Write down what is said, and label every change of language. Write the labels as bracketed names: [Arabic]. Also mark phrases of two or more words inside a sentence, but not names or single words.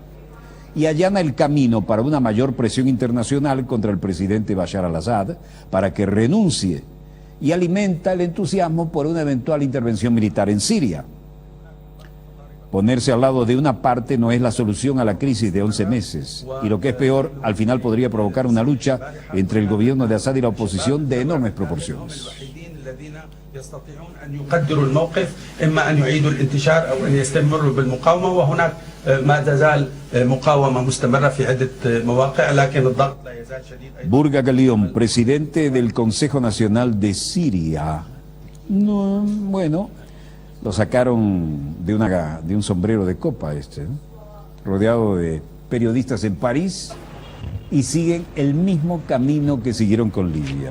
[Spanish] Y allana el camino para una mayor presión internacional contra el presidente Bashar al-Assad para que renuncie, y alimenta el entusiasmo por una eventual intervención militar en Siria. Ponerse al lado de una parte no es la solución a la crisis de 11 meses, y lo que es peor, al final podría provocar una lucha entre el gobierno de Assad y la oposición de enormes proporciones. [Arabic] يستطيعون أن يقدروا الموقف إما أن يعيدوا الانتشار أو أن يستمروا بالمقاومة وهناك ما تزال مقاومة مستمرة في عدة مواقع لكن الضغط لا يزال شديد. [Spanish] Burga Galión, presidente del Consejo Nacional de Siria. No, bueno, lo sacaron de un sombrero de copa ¿no? Rodeado de periodistas en París y siguen el mismo camino que siguieron con Libia.